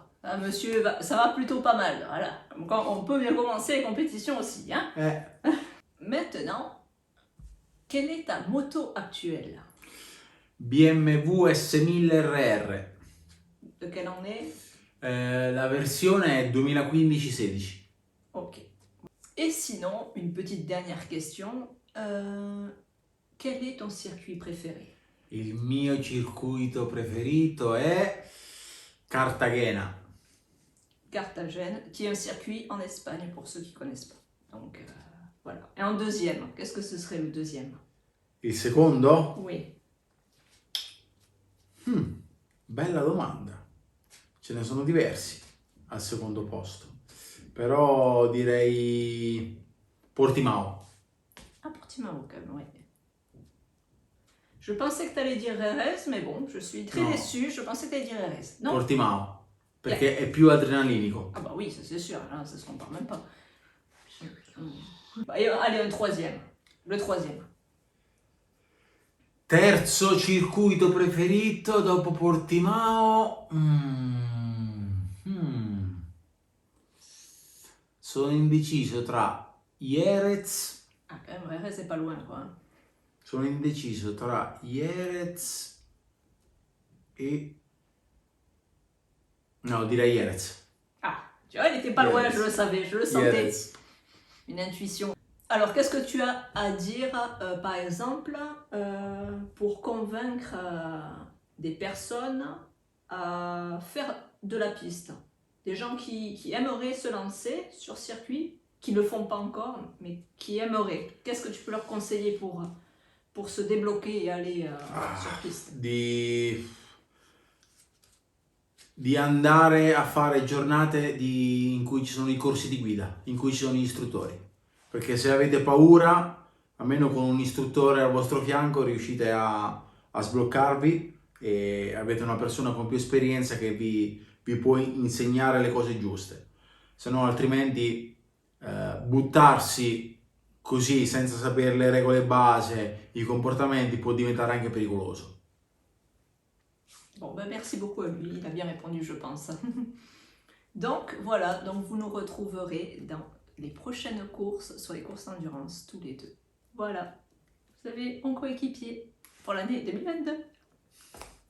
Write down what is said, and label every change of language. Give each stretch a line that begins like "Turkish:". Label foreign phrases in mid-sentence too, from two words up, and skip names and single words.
French: Ah, monsieur, ça va plutôt pas mal. Voilà. Donc, on peut bien commencer les compétitions aussi. Hein. Maintenant, quelle est ta moto actuelle? BMW S1000 RR. De quelle année?
Italian: La versione è 2015-16.
French: Ok. Et sinon, une petite dernière question. Quel est ton circuit préféré?
Italian: Il mio circuito preferito è Cartagena.
French: Carthagène, qui est un circuit en Espagne pour ceux qui ne connaissent pas. Donc voilà. Et en deuxième, qu'est-ce que ce serait le deuxième?
Italian: Il secondo?
French: Oui.
Italian: Bella domanda. Ce ne sono diversi al secondo posto. Però direi Portimao.
French: Ah, Portimao quand même, oui. Je pensais que tu allais dire Jerez, mais bon, je suis très déçue. Je pensais que tu allais dire Jerez. Non?
Italian: Portimao. Perché è più adrenalinico.
French: Ah bah oui, ça c'est sûr, là, ça se compare même pas. Allez, un troisième. Le troisième.
Italian: Terzo circuito preferito dopo Portimao. Sono indeciso tra Jerez.
French: Ah, quand même, Jerez c'est pas loin, quoi.
Italian: Sono indeciso tra Jerez e... No, direi Jerez.
French: Ah, tu vois, il était pas loin, je le savais, je le sentais. Jerez. Une intuition. Alors, qu'est-ce que tu as à dire, par exemple, pour convaincre des personnes à faire de la piste? Des gens qui aimeraient se lancer sur circuit, qui ne le font pas encore, mais qui aimeraient. Qu'est-ce que tu peux leur conseiller pour se débloquer et aller sur piste?
Italian: Di andare a fare giornate in cui ci sono i corsi di guida, in cui ci sono gli istruttori. Perché se avete paura, almeno con un istruttore al vostro fianco riuscite a sbloccarvi e avete una persona con più esperienza che vi può insegnare le cose giuste. Se no, altrimenti buttarsi così senza sapere le regole base, i comportamenti, può diventare anche pericoloso.
French: Bon, ben merci beaucoup à lui, il a bien répondu, je pense. Donc voilà, donc vous nous retrouverez dans les prochaines courses, sur les courses d'endurance, tous les deux. Voilà, vous avez mon coéquipier pour l'année 2022.